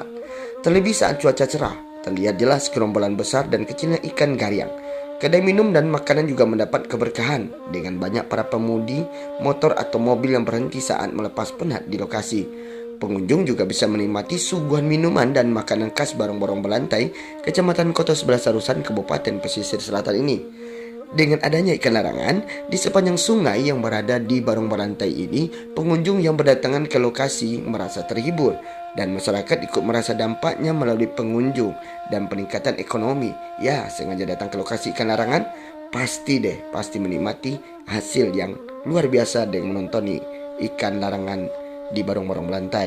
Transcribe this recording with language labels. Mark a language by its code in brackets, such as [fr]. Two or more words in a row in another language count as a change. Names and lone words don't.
[id] Terlebih saat cuaca cerah, terlihat jelas gerombolan besar dan kecilnya ikan gariang. Kedai minum dan makanan juga mendapat keberkahan dengan banyak para pemudi, motor atau mobil yang berhenti saat melepas penat di lokasi. Pengunjung juga bisa menikmati suguhan minuman dan makanan khas Barong-Barong Belantai, Kecamatan Koto 11 Tarusan, Kabupaten Pesisir Selatan ini. Dengan adanya ikan larangan di sepanjang sungai yang berada di Barong Belantai ini, pengunjung yang berdatangan ke lokasi merasa terhibur dan masyarakat ikut merasa dampaknya melalui pengunjung dan peningkatan ekonomi. Ya, sengaja datang ke lokasi ikan larangan, pasti menikmati hasil yang luar biasa dengan menonton ikan larangan di Barong-Barong Belantai.